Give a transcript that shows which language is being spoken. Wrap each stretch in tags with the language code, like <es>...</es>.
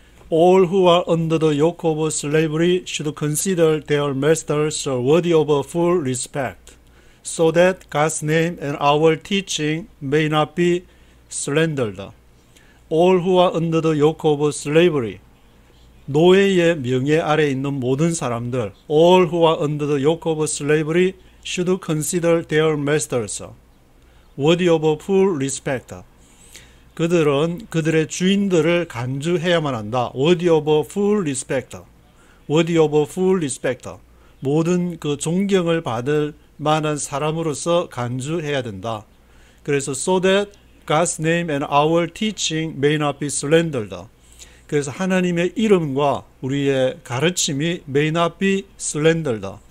<en>All who are under the yoke of slavery should consider their masters worthy of full respect, so that God's name and our teaching may not be slandered. All who are under the yoke of slavery,</en> <ko>노예의 명예 아래 있는 모든 사람들,</ko> <en>all who are under the yoke of slavery should consider their masters worthy of full respect.</en> <ko>그들은 그들의 주인들을 간주해야만 한다.</ko> <en>worthy of full respect. worthy of full respect.</en> <ko>모든 그 존경을 받을 만한 사람으로서 간주해야 된다. 그래서</ko> <en>so that God's name and our teaching may not be slandered.</en> <ko>그래서 하나님의 이름과 우리의 가르침이</ko> <en>may not be slandered.</en>